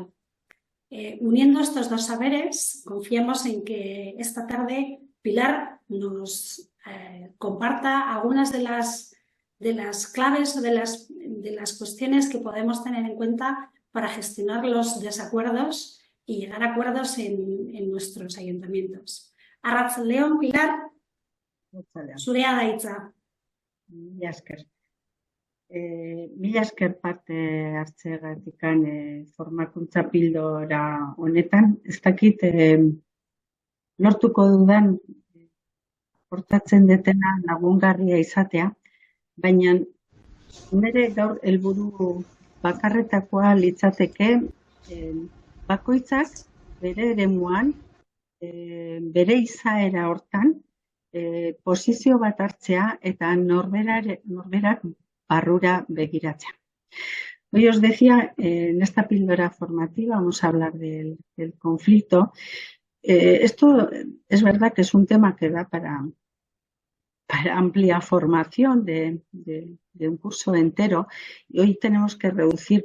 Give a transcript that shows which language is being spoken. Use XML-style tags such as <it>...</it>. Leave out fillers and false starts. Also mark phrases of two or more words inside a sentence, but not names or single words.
<es>Uniendo estos dos saberes, confiamos en que esta tarde Pilar nos comparta algunas de las claves o de las cuestiones que podemos tener en cuenta para gestionar los desacuerdos y llegar a acuerdos en nuestros ayuntamientos.</es> <eu>Arratsaldeon, Pilar, zurea da hitza. Mila esker. Mila esker parte hartzeagatikan formakuntza pildora honetan. Ez dakit lortuko dudan portatzen detena lagungarria izatea, baina nire gaur helburu bakarretakoa litzateke bakoitzak bere eremuan, bere izaera hortan, posizio bat hartzea eta norberak barrura begiratzea.</eu> <es>Hoy os decía, en esta píldora formativa vamos a hablar del conflicto. Esto es verdad que es un tema que da para amplia formación de un curso entero, y hoy tenemos que reducir.</es>